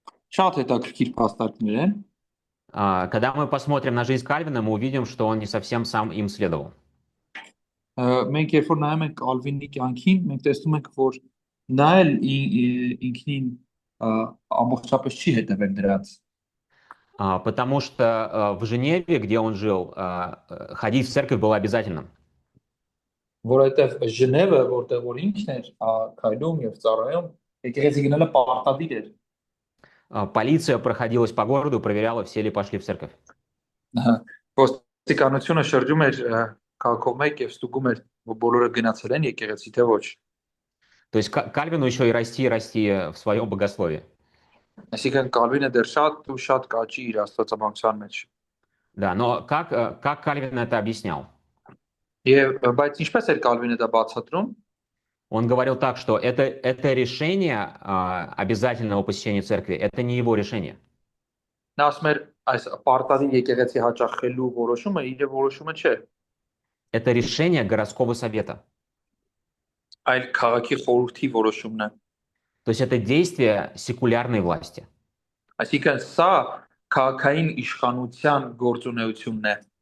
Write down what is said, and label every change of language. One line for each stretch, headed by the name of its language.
Armenian: Շատ հետաքրքիր փաստարկներ են։
Russian: Когда мы посмотрим на жизнь Кальвина, мы увидим, что он не совсем сам им следовал.
Armenian: Մենք երբ որ նայում ենք Կալվինի կյանքին, մենք տեսնում ենք, որ նա էլ ինքնին ամբողջապես չի հետևել դրանց։
Russian: Потому что в Женеве, где он жил, ходить в церковь было обязательным.
Armenian: Որովհետև Ժնևը, որտեղ որ ինքն էր քայլում եւ ծառայում, եկեղեցի գնալը պարտադիր էր։
Russian: Полиция проходилась по городу, проверяла, все ли пошли в церковь.
Armenian: Ոստիկանությունը շրջում էր քաղաքով մեկ եւ ստուգում էր, որ բոլորը գնացել են եկեղեցի թե ոչ։
Russian: То есть Кальвину еще и расти в своем богословии.
Armenian: Այսինքն Կալվինը դեռ շատ ու շատ կաճի իր աստվածաբանության մեջ։
Russian: Да, но как Кальвин это объяснял?
Armenian: Եվ բայց ինչպես էր Կալվինը դա բացատրում։
Russian: Он говорил так, что это решение обязательного посещения церкви, это не его решение.
Armenian: Նա ասում էր այս պարտադիր եկեղեցի հաճախելու որոշումը իր որոշումը չէ։
Russian: Это решение городского совета.
Armenian: Այլ քաղաքի խորհրդի որոշումն է։
Russian: То есть это действие секулярной власти.
Armenian: Այսինքն սա քաղաքային իշխանության գործունեությունն է։